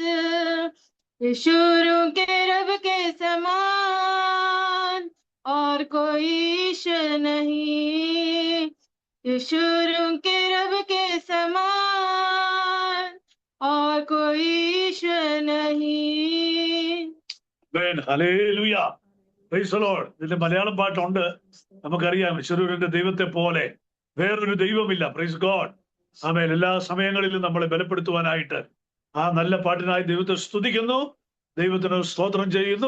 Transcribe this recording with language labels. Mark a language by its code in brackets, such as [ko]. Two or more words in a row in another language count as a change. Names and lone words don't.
[hi] यीशु के रब के समान और कोई ईश्वर नहीं, यीशु के रब के समान और कोई ईश्वर नहीं। [ml] ഹല്ലേലൂയ, [en] praise the Lord. [ml] ഇതിന്റെ മലയാളം പാട്ടുണ്ട്. നമുക്കറിയാം യേശുവിന്റെ ദൈവത്തെ പോലെ വേറൊരു ദൈവമില്ല. [en] praise God. [ml] ആമേൻ. എല്ലാ സമയങ്ങളിലും നമ്മളെ ബലപ്പെടുത്തുവാനായിട്ട് ആ നല്ല പാട്ടിനായി ദൈവത്തെ സ്തുതിക്കുന്നു, ദൈവത്തിന് സ്തോത്രം ചെയ്യുന്നു.